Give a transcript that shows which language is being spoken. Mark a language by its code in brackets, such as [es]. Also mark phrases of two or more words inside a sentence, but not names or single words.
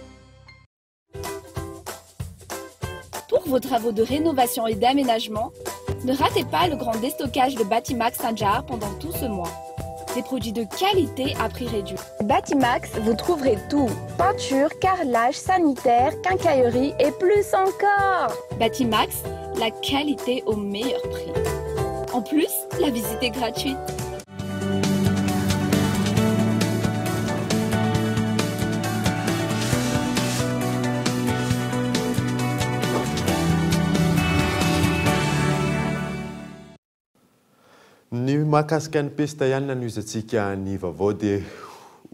[fr] Pour vos travaux de rénovation et d'aménagement, ne ratez pas le grand déstockage de Batimax Saint-Jar pendant tout ce mois. Des produits de qualité à prix réduit. Batimax, vous trouverez tout. Peinture, carrelage, sanitaire, quincaillerie et plus encore. Batimax, la qualité au meilleur prix. En plus, la visite est gratuite. [mg] Ny mahakasika ny pesta ihany nanoizatsika ny vaovao dia ho